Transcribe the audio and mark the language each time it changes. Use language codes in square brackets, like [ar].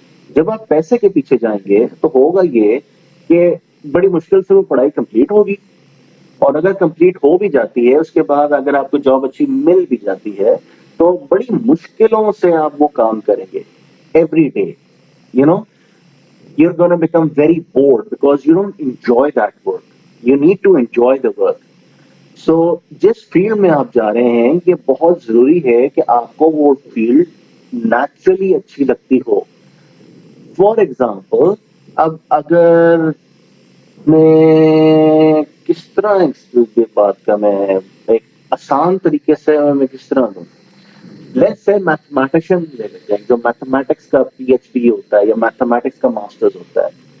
[ur] جب آپ پیسے کے پیچھے جائیں گے تو ہوگا یہ کہ بڑی مشکل سے وہ پڑھائی کمپلیٹ ہوگی, اور اگر کمپلیٹ ہو بھی جاتی ہے اس کے بعد اگر آپ کو جاب اچھی مل بھی جاتی ہے تو بڑی مشکلوں سے آپ وہ کام کریں گے [en] Every day. You know you're going to become very bored because you don't enjoy that work. You need to enjoy the work. [ur] So جس فیلڈ میں آپ جا رہے ہیں یہ بہت ضروری ہے کہ آپ کو وہ فیلڈ نیچرلی اچھی لگتی ہو. [en] for example, [ur] اب اگر میں کس طرح اس بات کا میں ایک آسان طریقے سے میں کس طرح دوں, [en] let's say [ur] میتھمیٹیشین لے لیتے ہیں جو میتھمیٹکس کا PhD ہوتا ہے یا میتھمیٹکس کا ماسٹرز ہوتا ہے.